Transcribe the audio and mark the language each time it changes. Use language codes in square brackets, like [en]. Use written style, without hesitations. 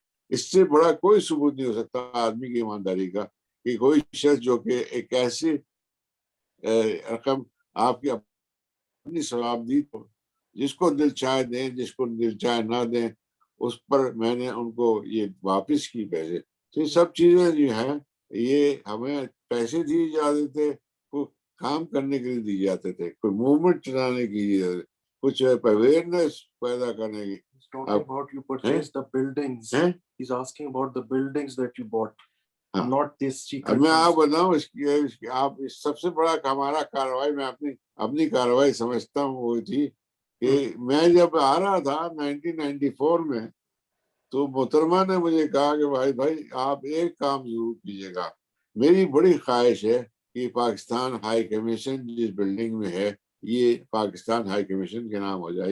[ur] اس سے بڑا کوئی ثبوت نہیں ہو سکتا آدمی کی ایمانداری کا کہ کوئی شخص جو کہ ایک ایسی رقم آپ کی اپنی ثواب دی، جس کو دل چاہے دیں جس کو دل چاہے نہ دیں، اس پر میں نے ان کو یہ واپس کی پیسے. تو یہ سب چیزیں جو ہیں یہ ہمیں پیسے دیے جاتے تھے، کوئی کام کرنے کے لیے دیے جاتے تھے، کوئی موومنٹ چلانے کی، کچھ اویئرنیس پیدا کرنے کی. [en] About you purchased the buildings. He's asking about the buildings that you bought, not this secret. [ur] میں آپ بتاؤں آپ سب سے بڑا ہمارا کارروائی، میں اپنی کارروائی سمجھتا ہوں وہ تھی کہ میں جب آ رہا تھا 1994 میں تو محترمہ نے مجھے کہا کہ بھائی آپ ایک کام ضرور کیجیے گا. میری بڑی خواہش ہے کہ پاکستان ہائی کمیشن جس بلڈنگ میں ہے یہ پاکستان ہائی کمیشن کے نام ہو جائے.